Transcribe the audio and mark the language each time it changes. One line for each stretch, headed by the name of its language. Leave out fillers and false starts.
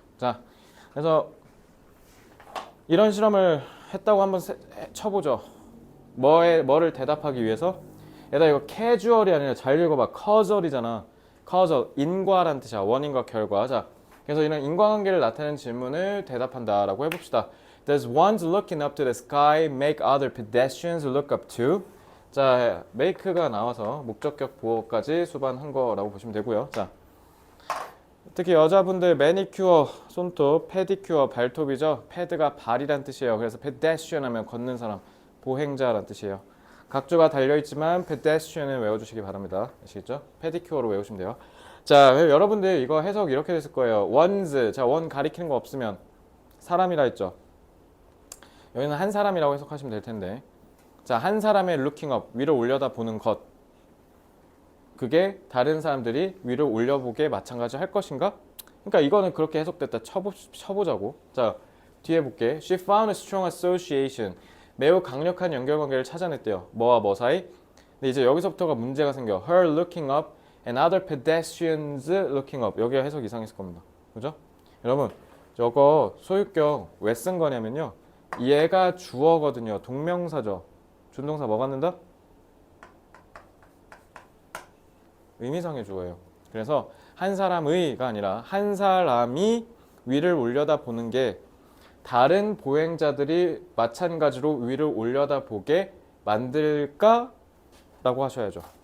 Korean: 자, 그래서 이런 실험을 했다고 한번 쳐보죠. 뭐를 대답하기 위해서? 얘들아, 이거 casual이 아니라 잘 읽어봐. causal이잖아. causal, 인과란 뜻이야. 원인과 결과. 자, 그래서 이런 인과관계를 나타내는 질문을 대답한다라고 해봅시다.
English: Does one's looking up to the sky make other pedestrians look up too?
Korean: 자, make가 나와서 목적격 보어까지 수반한 거라고 보시면 되고요. 자, 특히 여자분들 매니큐어, 손톱, 페디큐어, 발톱이죠. 패드가 발이란 뜻이에요. 그래서 pedestrian 하면 걷는 사람, 보행자란 뜻이에요. 각주가 달려있지만 pedestrian을 외워주시기 바랍니다. 아시겠죠? 페디큐어로 외우시면 돼요. 자, 여러분들 이거 해석 이렇게 됐을 거예요. one's, 자, 원 가리키는 거 없으면 사람이라 했죠. 여기는 한 사람이라고 해석하시면 될 텐데, 자, 한 사람의 looking up, 위로 올려다 보는 것, 그게 다른 사람들이 위로 올려보기에 마찬가지 할 것인가? 그러니까 이거는 그렇게 해석됐다 쳐보자고. 자, 뒤에 볼게.
English: She found a strong association.
Korean: 매우 강력한 연결관계를 찾아냈대요. 뭐와 뭐 사이? 근데 이제 여기서부터가 문제가 생겨.
English: Her looking up and other pedestrians looking up.
Korean: 여기가 해석 이상했을 겁니다. 그죠? 여러분, 저거 소유격 왜 쓴 거냐면요. 얘가 주어거든요. 동명사죠. 준동사 뭐 갖는다? 의미상의 주어예요. 그래서 한 사람의가 아니라 한 사람이 위를 올려다 보는 게 다른 보행자들이 마찬가지로 위를 올려다 보게 만들까? 라고 하셔야죠.